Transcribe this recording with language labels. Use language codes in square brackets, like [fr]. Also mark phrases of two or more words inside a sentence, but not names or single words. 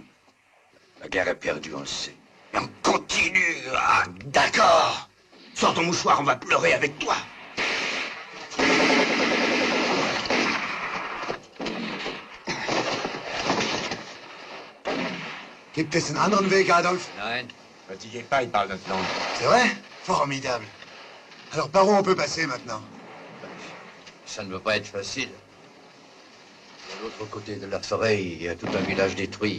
[fr] La guerre est perdue, on le sait. Mais on continue. Ah, d'accord. Sors ton mouchoir, on va pleurer avec toi. [de] Gibt es einen anderen Weg, Adolf? Nein. [fr] Fatiguez pas, il parle notre langue. C'est vrai? Formidable. Alors par où on peut passer maintenant? Ça ne va pas être facile. De l'autre côté de la forêt, il y a tout un village détruit.